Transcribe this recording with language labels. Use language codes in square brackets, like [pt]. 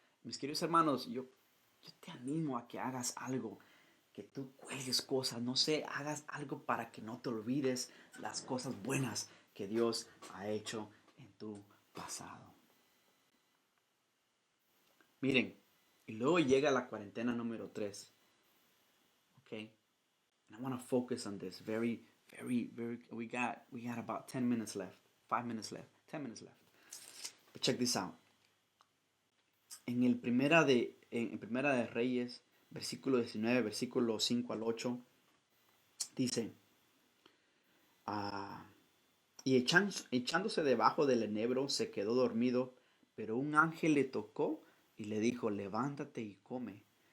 [es] Mis queridos hermanos, yo te animo a que hagas algo, que tú cuelgues cosas, no sé, hagas algo para que no te olvides las cosas buenas que Dios ha hecho en tu pasado. Miren, y luego llega la cuarentena número 3. [en] Okay? And I want to focus on this very, we got about 10 minutes left, 5 minutes left, 10 minutes left. But check this out. [es] En Primera de Reyes, versículo 19, versículo 5 al 8, dice, ah, y echándose debajo del enebro se quedó dormido, pero un ángel le tocó y le dijo, levántate y come.